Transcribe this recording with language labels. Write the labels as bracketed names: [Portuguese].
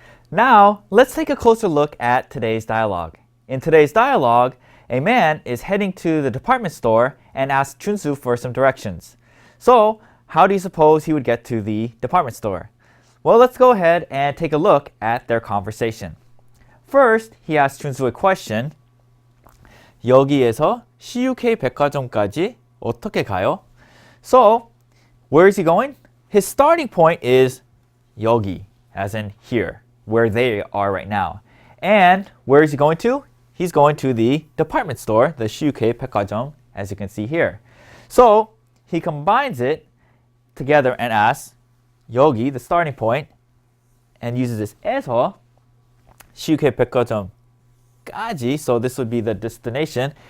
[English] Now, let's take a closer look at today's dialogue. In today's dialogue, a man is heading to the department store and asks Chunsu for some directions. So, how do you suppose he would get to the department store? Well, let's go ahead and take a look at their conversation. First, he asks Chunsu a question. [Korean] 여기에서 CUK 백화점까지 어떻게 가요? [English] So, where is he going? His starting point is 여기, as in here, where they are right now. And where is he going to? He's going to the department store, the CUK 백화점, as you can see here. So, he combines it together and asks, 여기, the starting point, and uses this [Korean] 에서 CUK 백화점까지, [English] so this would be the destination.